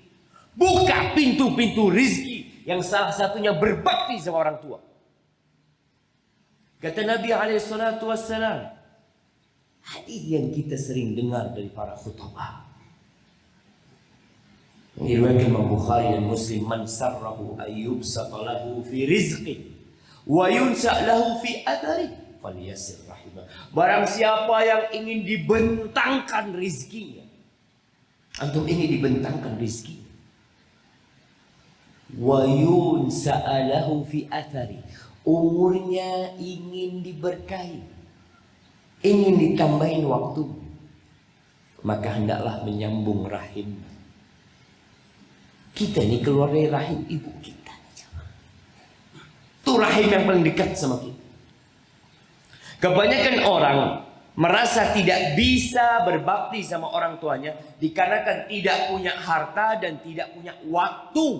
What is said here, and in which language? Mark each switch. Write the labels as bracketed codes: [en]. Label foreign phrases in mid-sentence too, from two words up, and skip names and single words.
[id] Buka pintu-pintu rezeki yang salah satunya berbakti sama orang tua. Kata Nabi [ar] عليه الصلاة والسلام, [id] hadis yang kita sering dengar dari para khutbah. Diriwayatkan Imam Bukhari dan Muslim, [ar] من سره أن يبسط له في رزقه وينسأ له في أثره فليصل رحمه. [id] Barang siapa yang ingin dibentangkan rizkinya, antum ini dibentangkan rizki, [ar] وينسأ له في أثره, [id] umurnya ingin diberkahi, ingin ditambahin waktu, maka hendaklah menyambung rahim. Kita ini keluar dari rahim ibu kita. Itu rahim yang paling dekat sama kita. Kebanyakan orang merasa tidak bisa berbakti sama orang tuanya dikarenakan tidak punya harta dan tidak punya waktu.